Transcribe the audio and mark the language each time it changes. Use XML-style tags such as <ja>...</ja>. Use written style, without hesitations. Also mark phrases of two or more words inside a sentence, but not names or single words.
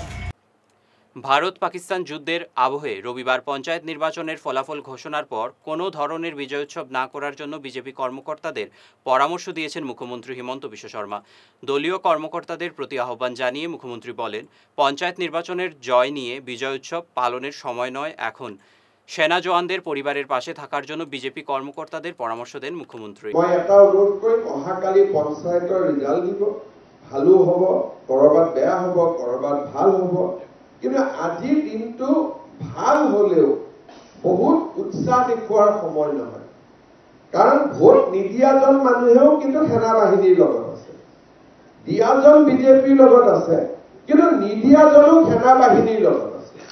<bn>ভারত পাকিস্তান যুদ্ধের আবহে রবিবার পঞ্চায়েত নির্বাচনের ফলাফল ঘোষণার পর কোনো ধরনের বিজয় উৎসব না করার জন্য বিজেপি কর্মকর্তাদের পরামর্শ দিয়েছেন মুখ্যমন্ত্রী হিমন্ত বিশ্ব শর্মা। দলীয় কর্মকর্তাদের প্রতি আহ্বান জানিয়ে মুখ্যমন্ত্রী বলেন, পঞ্চায়েত নির্বাচনের জয় নিয়ে বিজয় উৎসব পালনের সময় নয় এখন। সেনা জওয়ানদের পরিবারের পাশে থাকার জন্য বিজেপি কর্মকর্তাদের পরামর্শ দেন মুখ্যমন্ত্রী।</bn> <as>মই এটা অনুৰোধ কৰিম, অহাকালি পঞ্চায়তৰ ৰিজাল্ট দিব, ভালো হ'ব, কৰবাত বেয়া হ'ব, কৰবাত ভাল হ'ব, কিন্তু আজিৰ দিনটো ভাল হলেও বহুত উৎসাহ দেখুৱাৰ সময় নহয়। কাৰণ ভোট নিদিয়াজন মানুহেও কিন্তু সেনা বাহিনীৰ লগত আছে, দিয়াজন বিজেপিৰ লগত আছে, কিন্তু নিদিয়াজনো সেনা বাহিনীৰ লগত আছে।</as>